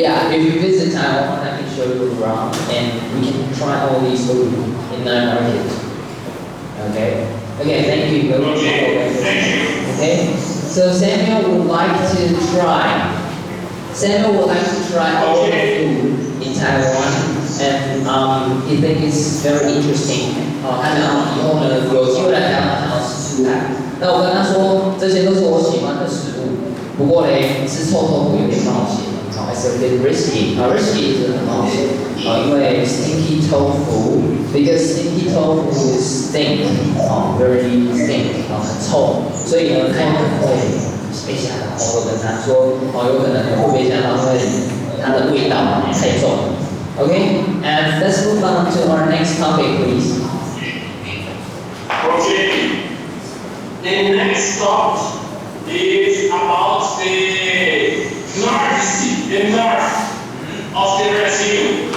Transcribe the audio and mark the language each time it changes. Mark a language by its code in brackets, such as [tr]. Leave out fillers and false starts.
[en] Yeah, if you visit Taiwan, I can show you around and we can try all these food in the market. Okay? Okay, thank you. Go Okay, thank you. Okay? So Samuel would like to try. Samuel would like to try all the food in Taiwan and he thinks it's very interesting. [zh] 他想以后呢有机会来台湾，想要试试看。那我跟他说，这些都是我喜欢的食物。不过嘞，吃臭豆腐有点冒险。 [en] It's a bit risky. Risky [zh] 是很冒险。因为 [en] stinky tofu, because stinky tofu is stink, very stink, [zh] 很臭，所以呢，他有可能会被吓到。我跟他说，有可能会被吓到，因为它的味道太重。 [en] Okay, and let's move on to our next topic, please. Okay. The next thought is about the nerves. The nerve. of the Brazil.